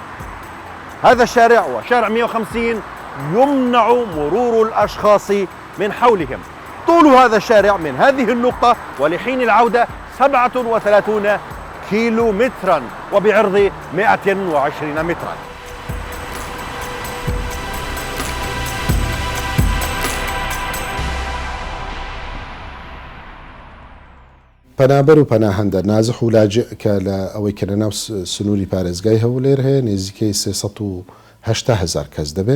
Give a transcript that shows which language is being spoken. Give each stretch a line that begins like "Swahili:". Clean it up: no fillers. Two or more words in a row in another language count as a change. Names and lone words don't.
Arabic: هذا الشارع وشارع 150 يمنع مرور الأشخاص من حولهم. طول هذا الشارع من هذه النقطة ولحين العودة 37 كيلومترا وبعرض 120 مترا.
Central Kurdish: پەنابەر و پەناهەندە
Arabic: نازح و لاجئ
Central Kurdish: کە لە ئەوەی کە لەناو سنووری پارێزگای هەولێر هەیە نێزیکەی 380,000 کەس دەبێت.